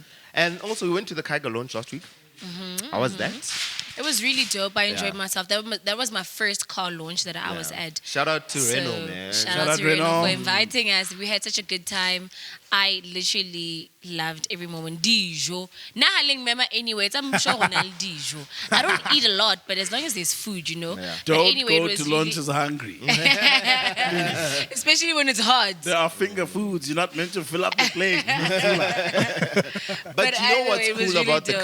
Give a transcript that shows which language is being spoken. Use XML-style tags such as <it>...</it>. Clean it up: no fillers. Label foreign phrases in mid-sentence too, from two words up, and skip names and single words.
<en>And also, we went to the Kiger launch last week. How was that? It was really dope. I enjoyed Yeah. myself. That was my first car launch that I was at. Shout out to So, Renault, man. Shout out out to Renault Renault. for inviting us. We had such a good time. I literally loved every moment. Dijo. Nahaling mema anyway. I'm sure Ronald Dijo. I don't eat a lot, but as long as there's food, Yeah. But Don't anyway, it go was to really- lunches hungry. especially when it's hard. There are finger foods. You're not meant to fill up the plate. But you know either what's way, it was cool really about the</en>